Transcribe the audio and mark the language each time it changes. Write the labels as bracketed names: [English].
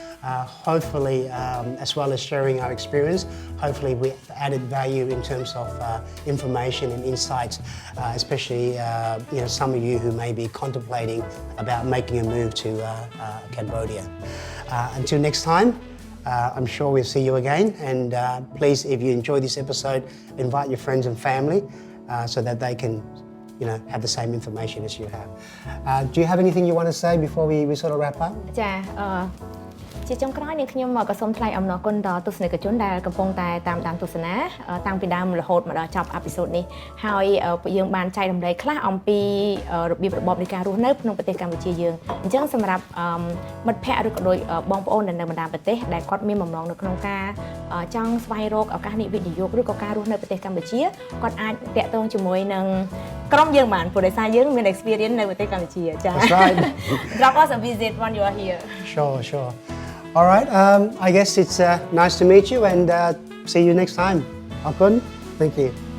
[English] Hopefully, as well as sharing our experience, hopefully we've added value in terms of information and insights, especially you know, some of you who may be contemplating about making a move to Cambodia. Until next time, I'm sure we'll see you again, and please, if you enjoy this episode, invite your friends and family so that they can, you know, have the same information as you have. Do you have anything you want to say before we sort of wrap up? [Khmer] ចាជាចុងក្រោយនេះខ្ញុំក៏សូមថ្លែងអំណរគុណដល់ទស្សនិកជនដែលកំពុងតែតាមដានទស្សនាតាំងពីដើមរហូតមកដល់ចប់អេពីសូតនេះហើយពួកយើងបានចែករំលែកខ្លះអំពីរបៀបរបបនៃការរស់នៅក្នុងប្រទេសកម្ពុជាយើងអញ្ចឹងសម្រាប់មិត្តភ័ក្តិឬក៏ដូចបងប្អូនដែលនៅបណ្ដាប្រទេសដែលគាត់មានបំណងនៅក្នុងការចង់ស្វែងរកឱកាសវិនិយោគឬក៏ការរស់នៅប្រទេសកម្ពុជាគាត់អាចតាក់ទងជាមួយនឹងក្រុមយើងបានព្រោះដោយសារយើងមាន experience នៅប្រទេសកម្ពុជាចា [English] That's right. Drop us a visit when you are here. Sure. All right, I guess it's nice to meet you, and see you next time. Akun, thank you.